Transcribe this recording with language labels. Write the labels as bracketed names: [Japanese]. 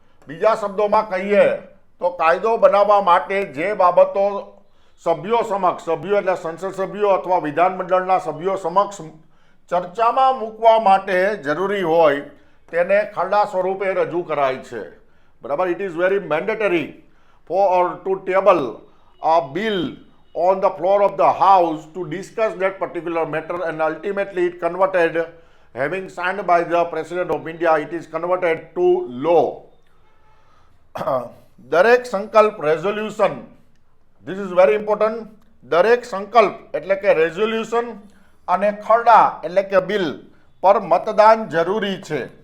[Gujarati] બીજા શબ્દોમાં કહીએ તો કાયદો બનાવવા માટે જે બાબતો સભ્યો સમક્ષ, સભ્યો એટલે સંસદ સભ્યો અથવા વિધાનમંડળના સભ્યો સમક્ષ ચર્ચામાં મૂકવા માટે જરૂરી હોય તેને ખરડા સ્વરૂપે રજૂ કરાય છે. બરાબર. [English] It is very mandatory for to table a bill on the floor of the house to discuss that particular matter, and ultimately it converted, having signed by the President of India, it is converted to law. [Gujarati] દરેક સંકલ્પ, [English] Resolution, this is very important. [Gujarati] દરેક સંકલ્પ એટલે કે resolution અને ખરડા એટલે કે બિલ પર મતદાન જરૂરી છે.